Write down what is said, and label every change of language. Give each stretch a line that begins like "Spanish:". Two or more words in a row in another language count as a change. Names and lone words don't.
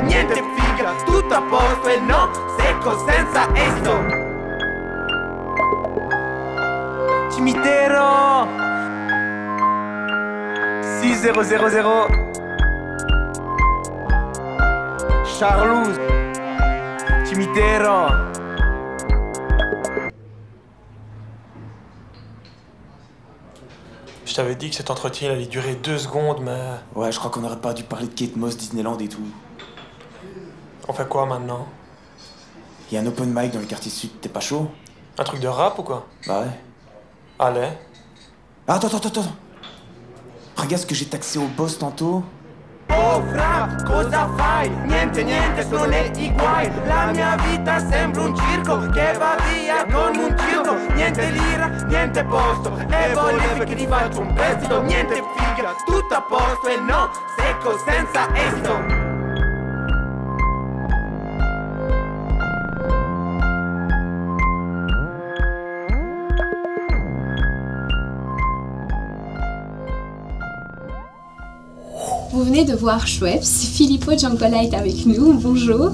Italian: Niente figa, tutto a posto e no, secco senza esto. Cimitero 6000 Charlouse Cimitero.
French: Je t'avais dit que cet entretien allait durer 2 secondes, mais... Ouais, je crois qu'on aurait pas dû parler de Kate Moss, Disneyland et tout. On fait quoi maintenant? Il y a un open mic dans le quartier sud, t'es pas chaud? Un truc de rap ou quoi? Bah ouais. Allez. Attends. Regarde ce que j'ai taxé au boss tantôt.
Italian: Oh fra, cosa fai? Niente, niente, sono nei guai. La mia vita sembra un circo che va via con un circo. Niente lira, niente posto, e volevi che ti faccio un prestito. Niente figa, tutto a posto e no, secco senza esto.
French: Vous venez de voir Schweppes, Filippo Giancola est avec nous, bonjour.